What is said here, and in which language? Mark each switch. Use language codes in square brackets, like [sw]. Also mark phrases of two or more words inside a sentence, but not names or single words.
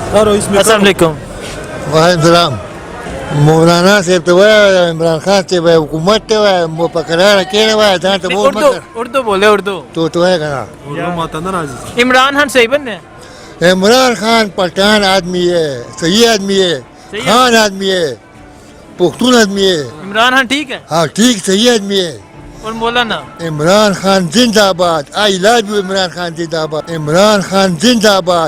[ar] السلام علیکم. وعلیکم السلام. [ps] مولانا صاحب ته وایه عمران خان ته وایه حکومت ته وایه مو په کراره کښېنه وایه ځان ته مور مه اردو کړه. [ur] اردو بولے اردو. [ps] تو وایه که نه [ur] عمران خان صحیح بننے عمران خان پٹھان آدمی ہے, صحیح آدمی ہے, خان آدمی ہے, پختون آدمی ہے. عمران خان ٹھیک ہے ہاں ٹھیک صحیح آدمی ہے. اور مولانا عمران خان زندہ آباد. [en] I love you [ur] عمران خان زندہ آباد. عمران خان زندہ آباد.